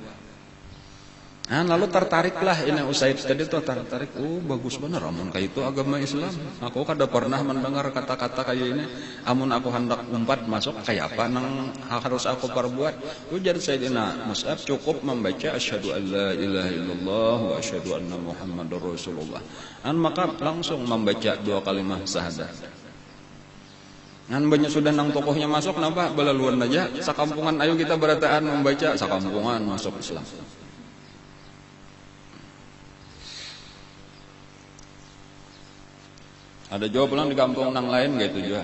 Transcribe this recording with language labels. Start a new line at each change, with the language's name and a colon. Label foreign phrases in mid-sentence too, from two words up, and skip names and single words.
Banjar: Lalu tertariklah ini Usaid tadi tuh tertarik. Oh bagus bener amun kayak itu agama Islam. Aku kada pernah mendengar kata-kata kayak ini. Amun aku hendak umpat masuk kayak apa nang harus aku perbuat. Ujar Sayyidina Mus'ab cukup membaca
Arabic: أشهد أن لا إله إلا الله وأشهد أن محمدا رسول الله.
Banjar: Maka langsung membaca 2 kalimat syahadat. Banyak sudah nang tokohnya masuk napa balaluan aja sakampungan ayo kita berataan membaca sakampungan masuk Islam. Ada juga pulang di kampung nang lain gitu juga.